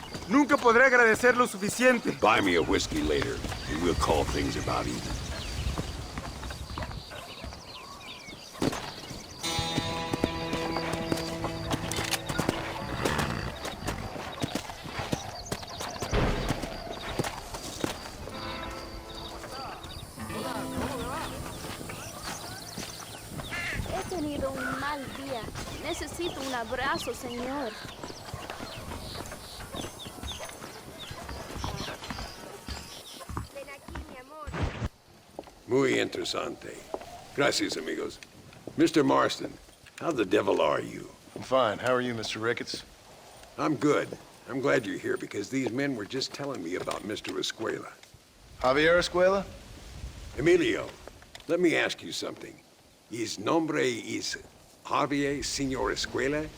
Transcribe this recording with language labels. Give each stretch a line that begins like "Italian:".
Spanish: Nunca podré agradecer lo suficiente.
English: Buy me a whiskey later, and we'll call things about even.
Spanish: He tenido un mal día. Necesito un abrazo, señor. Muy interesante. Gracias, amigos. Mr.
English: Marston, how the devil are you? I'm fine. How are you, Mr. Ricketts? I'm good. I'm glad you're here because these men were just telling me about Mr. Escuela. Javier Escuela? Emilio, let me ask you something. His nombre is Javier, Señor Escuela?